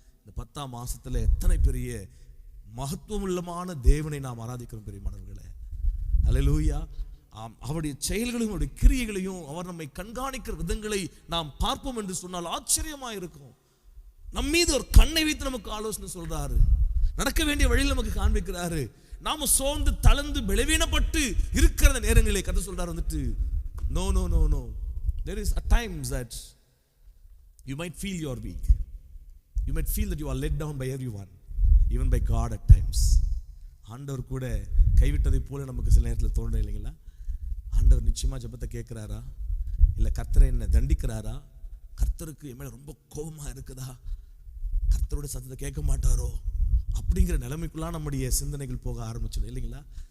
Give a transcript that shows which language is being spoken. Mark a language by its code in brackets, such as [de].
[ta] இந்த 10ஆம் மாசத்துல எத்தனை பெரிய மகத்துவமுள்ளமான தேவனை நாம் ஆராதிக்கிறோம் பெரியமானவர்களே. அல்லேலூயா. அவருடைய செயல்களையும் அவருடைய கிரியைகளையும் அவர் நம்மை கண்காணிக்கிற விதங்களை நாம் பார்ப்போம் என்று சொன்னால் ஆச்சரியமா இருக்கும். நம் மீது ஒரு கண்ணை வைத்து நமக்கு ஆலோசனை சொல்றாரு, நடக்க வேண்டிய வழியில் நமக்கு காண்பிக்கிறாரு. நாம சோர்ந்து தளர்ந்து பலவீனப்பட்டு இருக்கிற நேரங்களை கதை சொல்றாரு வந்துட்டு, no no no no, [en] there is a times that you might feel you are weak, you might feel that you are let down by everyone, even by God at times. [ta] ஆண்டவர் கூட கைவிட்டதை போல நமக்கு சில நேரத்தில் தோணும் இல்லைங்களா? ஆண்டவர் நிச்சயமா ஜெபத்தை கேட்கிறாரா, இல்லை கர்த்தரை என்ன தண்டிக்கிறாரா, கர்த்தருக்கு என் மேல ரொம்ப கோபமா இருக்குதா, கர்த்தரோட சத்தத்தை கேட்க மாட்டாரோ அப்படிங்கிற நிலைமைக்குள்ளாம் நம்முடைய சிந்தனைகள் போக ஆரம்பிச்சிடும் இல்லைங்களா?